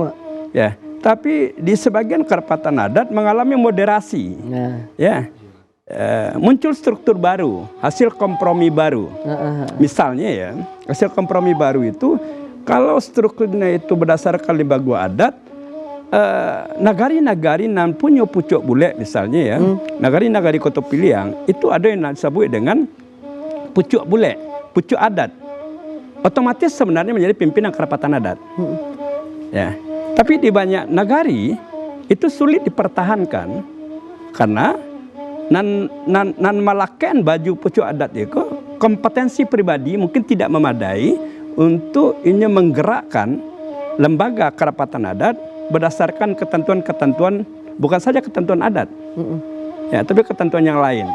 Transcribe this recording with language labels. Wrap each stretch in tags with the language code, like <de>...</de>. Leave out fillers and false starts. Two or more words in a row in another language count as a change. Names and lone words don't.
<id>Ya, Tapi di sebagian kerapatan adat mengalami moderasi. Ya. Muncul struktur baru, hasil kompromi baru. Misalnya ya, hasil kompromi baru itu kalau strukturnya itu berdasarkan lembaga adat, nagari-nagari nan punya pucuk bule misalnya ya, nagari-nagari Kota Piliang itu ada yang disebut dengan pucuk bule, pucuk adat. Otomatis sebenarnya menjadi pimpinan kerapatan adat. Ya. Tapi di banyak nagari itu sulit dipertahankan karena nan malaken baju pucuk adat itu kompetensi pribadi mungkin tidak memadai untuk ini menggerakkan lembaga kerapatan adat berdasarkan ketentuan-ketentuan, bukan saja ketentuan adat, ya, tapi ketentuan yang lain.</id>